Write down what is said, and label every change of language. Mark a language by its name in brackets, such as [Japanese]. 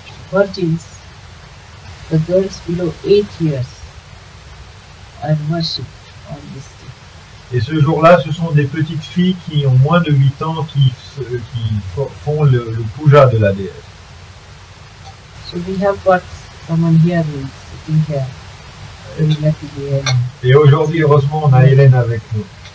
[English] Virgins, the girls below 8 years, are worshipped on this day. [French] Et ce jour-là, ce sont des petites filles qui ont moins de 8 ans qui font le puja de la déesse. [English] So we have got someone here who is sitting here. Very lucky day. [French] Et aujourd'hui, heureusement, on a Hélène avec nous.